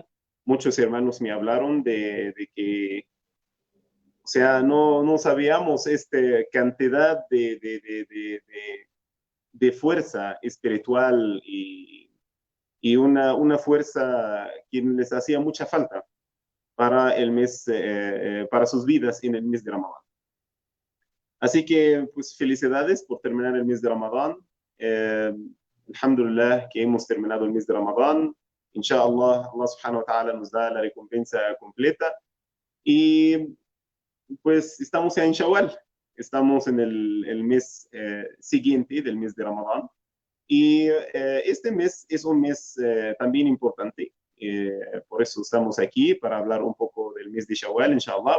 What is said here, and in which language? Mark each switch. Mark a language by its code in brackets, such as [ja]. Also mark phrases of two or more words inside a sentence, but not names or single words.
[es] Muchos hermanos me hablaron de que, o sea, no sabíamos esta cantidad de fuerza espiritual y una fuerza que les hacía mucha falta para el mes, para sus vidas en el mes de Ramadán. Así que, pues, felicidades por terminar el mes de Ramadán. Alhamdulillah que hemos terminado el mes de Ramadán. Inshallah, Allah [ar] سبحانه وتعالى [es] nos da la recompensa completa. Y pues estamos ya en Shawwal. Estamos en el mes siguiente del mes de Ramadán. Y este mes es un mes también importante. Por eso estamos aquí para hablar un poco del mes de Shawwal, inshallah.